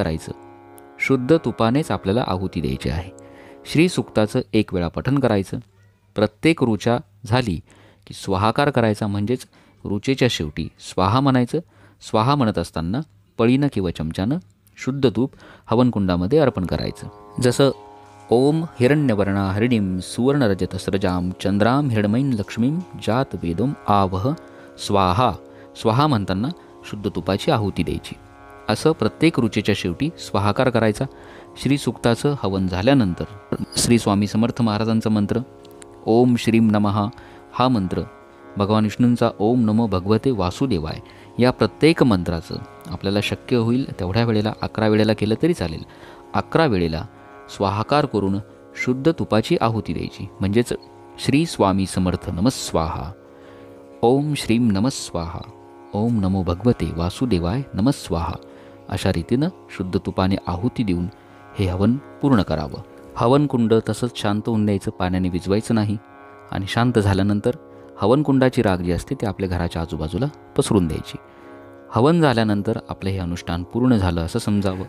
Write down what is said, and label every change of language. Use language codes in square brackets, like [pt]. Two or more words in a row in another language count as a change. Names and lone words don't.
[mr] शुद्ध तुपानेच आपल्याला आहुती द्यायची आहे. श्री सुक्ताचं एक वेळा पठण करायचं. प्रत्येक ऋचा झाली की स्वाहाकार करायचा, म्हणजेच ऋचेच्या शेवटी स्वाहा म्हणायचं. स्वाहा म्हणत असताना पळीनं किंवा चमच्यानं शुद्ध तूप हवनकुंडामध्ये अर्पण करायचं. [sa] जसं ओम हिरण्यवर्णा हरिणीं सुवर्णरजतस्रजां चंद्रां हिरण्मयीं लक्ष्मीं जात वेदोम आवह स्वाहा. [mr] स्वाहा म्हणताना शुद्ध तुपाची आहुती द्यायची. असं प्रत्येक ऋचेच्या शेवटी स्वाहाकार करायचा. श्री सुक्ताचं हवन झाल्यानंतर श्री स्वामी समर्थ महाराजांचा मंत्र [sa] ओम श्रीम नमः [mr] हा मंत्र, भगवान विष्णूंचा [sa] ओम नमो भगवते वासुदेवाय [mr] या प्रत्येक मंत्राचं आपल्याला शक्य होईल तेवढ्या वेळेला 11 वेळेला केलं तरी चालेल. 11 वेळेला स्वाहाकार करून शुद्ध तुपाची आहुती द्यायची. म्हणजेच [sa] श्री स्वामी समर्थ नमस्वाहा, ओम श्रीम नमस्वाहा, ओम नमो भगवते वासुदेवाय नमस्वाहा [mr] अशा रीतीनं शुद्ध तुपाने आहुती देऊन हे हवन पूर्ण करावं. हवनकुंड तसंच शांत होऊन द्यायचं, पाण्याने विझवायचं नाही. आणि शांत झाल्यानंतर हवनकुंडाची राख जी असते ती आपल्या घराच्या आजूबाजूला पसरून द्यायची. हवन झाल्यानंतर आपलं हे अनुष्ठान पूर्ण झालं असं समजावं.